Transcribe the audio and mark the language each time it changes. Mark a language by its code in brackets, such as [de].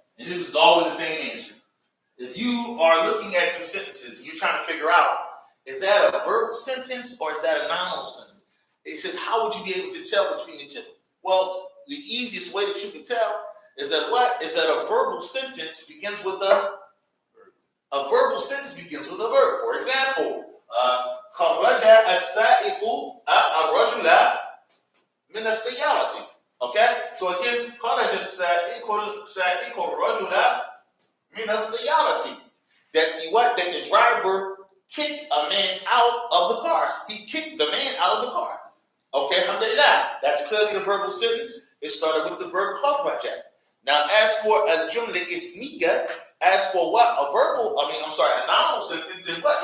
[en] And this is always the same answer. If you are looking at some sentences and you're trying to figure out, is that a verbal sentence or is that a nominal sentence? It says, how would you be able to tell between the two? Well, the easiest way that you can tell is that what? Is that a verbal sentence begins with a verbal sentence begins with a verb. For example, [ar] خرج السائق الرجل من السيارة. [en] Okay? So again, [ar] خرج السائق الرجل من السيارة. [en] That the driver kicked a man out of the car. He kicked the man out of the car. Okay, alhamdulillah. That's clearly a verbal sentence. It started with the verb kharaja. Now, as for a jumla ismiya, as for what? A nominal sentence, then what?